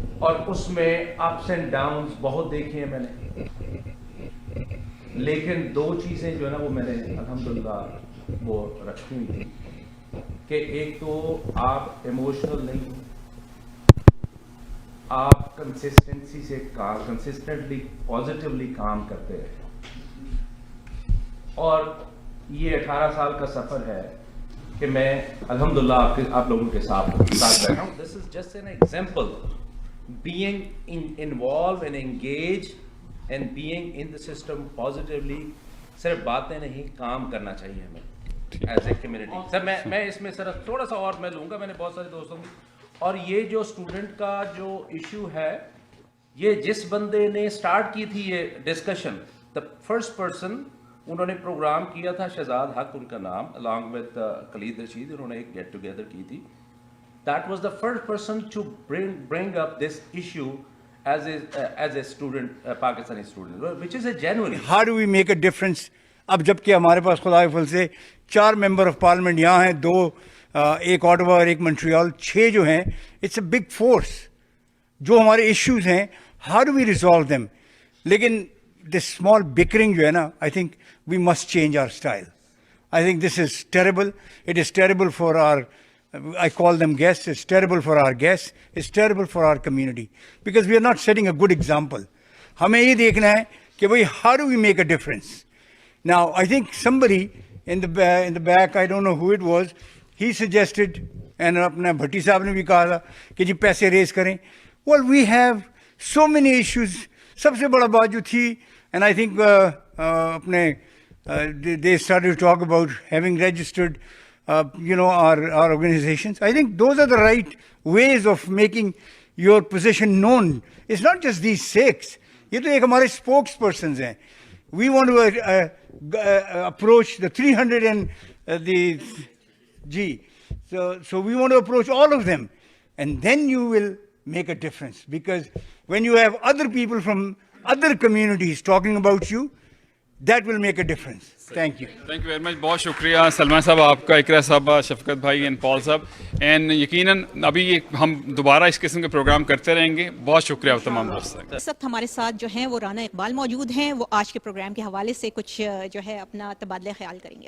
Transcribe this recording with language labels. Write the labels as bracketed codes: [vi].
[ur] اور اس میں ups and Downs بہت دیکھے ہیں میں نے، لیکن دو چیزیں جو ہے نا وہ میں نے الحمدللہ وہ رکھی ہوئی تھی کہ ایک تو آپ ایموشنل نہیں، آپ کنسسٹنسی سے کنسسٹنٹلی پازیٹیولی کام کرتے رہے. اور یہ 18 سال کا سفر ہے کہ میں الحمدللہ آپ لوگوں کے ساتھ بیٹھا ہوں. [en] This is just an example. being involved and engaged and being in the system positively. [ur] صرف باتیں نہیں، کام کرنا چاہیے ہمیں [en] As a community. [ur] سر میں اس میں صرف تھوڑا سا اور میں لوں گا، میں نے بہت سارے دوستوں کی. اور یہ جو اسٹوڈنٹ کا جو ایشو ہے، یہ جس بندے نے اسٹارٹ کی تھی یہ ڈسکشن، [en] the first person, [ur] انہوں نے پروگرام کیا تھا شہزاد حق ان کا نام، [en] along with [ur] خالد رشید، انہوں نے ایک گیٹ ٹوگیدر کی تھی. [en] That was the first person to bring up this issue as a student, Pakistani student, which is a genuine. How do we make a difference? [ur] اب جب کہ ہمارے پاس خدا کے فضل سے 4 ممبر آف پارلیمنٹ یہاں ہیں، 2 ایک آٹوا اور ایک منٹریال، 6 جو ہیں. [en] It's a big force. [ur] جو ہمارے ایشوز ہیں، [en] how do we resolve them? لیکن this small bickering [ur] جو ہے نا، [en] I think we must change our style. I think this is terrible. It is terrible for our, I call them guests, it's terrible for our guests, it's terrible for our community, because we are not setting a good example. [ur] ہمیں یہ دیکھنا ہے کہ بھئی [en] how do we make a difference? Now, I think somebody in the back, I don't know who it was, he suggested, and [ur] اپنا بھٹی صاحب نے بھی کہا تھا کہ جی پیسے ریز کریں. [en] Well, we have so many issues. [ur] سب سے بڑا بات جو تھی, [en] and I think [ur] اپنے [en] they started to talk about having registered our organizations. I think those are the right ways of making your position known. It's not just these 6. [ur] یہ تو ایک ہمارے [en] spokes persons [ur] ہیں. [en] We want to approach the 300 and the G. So we want to approach all of them. And then you will make a difference. Because when you have other people from other communities talking about you, that will make a difference. Thank you. Thank you very much. [ur] بہت شکریہ سلمان صاحب آپ کا، اقرا صاحبہ، شفقت بھائی and پال صاحب. And یقیناً ابھی ہم دوبارہ اس قسم کے پروگرام کرتے رہیں گے. بہت شکریہ تمام دوستوں کا. اس وقت ہمارے ساتھ جو ہیں وہ رانا اقبال موجود ہیں، وہ آج کے پروگرام کے حوالے سے کچھ جو ہے اپنا تبادلہ خیال کریں گے.